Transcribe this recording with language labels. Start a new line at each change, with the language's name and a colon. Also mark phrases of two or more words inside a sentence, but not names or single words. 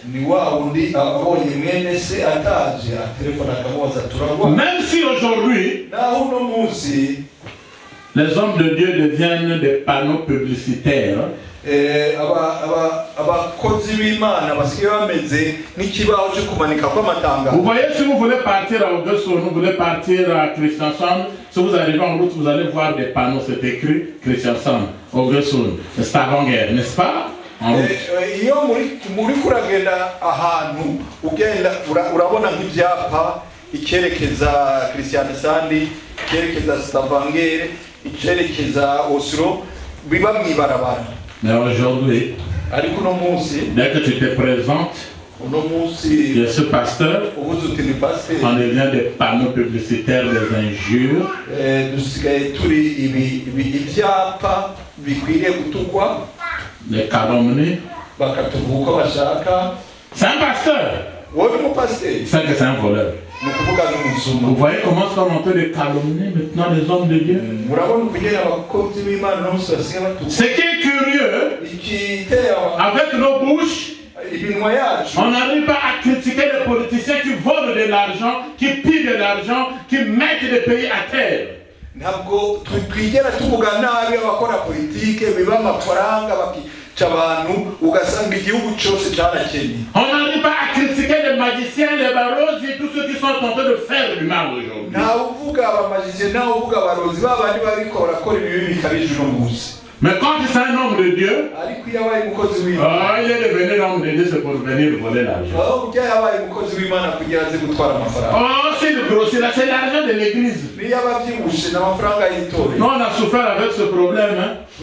French: Même si aujourd'hui, les hommes de Dieu deviennent des panneaux publicitaires, vous voyez, si vous voulez partir à Augusto, vous voulez partir à Christianson, si vous arrivez en route, vous allez voir des panneaux, c'est écrit Christianson, Augusto, Stavanger, n'est-ce pas? En route.
Rundi: Ikerekeza Christian Sandi, ikerekeza Stavanger, icerekeza Oslo biba mwibarabara.
French: Mais aujourd'hui,
Rundi: Ariko no munsi
French: dès que tu te présentes, il y a ce pasteur, on devient des panneaux publicitaires, des injures. Des calomnies. C'est un pasteur. C'est que c'est un voleur. Vous voyez comment sont en train de calomnier maintenant les hommes de Dieu? Ce qui est curieux, avec nos bouches, on n'arrive pas à critiquer les politiciens qui volent de l'argent, qui pillent de l'argent, qui mettent les pays à terre.
Rundi: Ntabwo twigera tuvuga nabi abakora politike biba amafaranga bakica abantu ugasanga igihugu cyose cyarakennye.
French: On n'arrive pas à critiquer les magiciens, les barozi, tous ceux qui sont en train de faire du mal aujourd'hui.
Rundi: Nta uvuga abamagiciens, nta uvuga abarozi babandi bariko barakora ibibi bikabije uno munsi.
French: Mais quand c'est un homme de Dieu, il est devenu l'homme de Dieu, c'est pour venir voler l'argent. Oh, c'est le gros, c'est l'argent de l'église. Nous, on a souffert avec ce problème. Hein.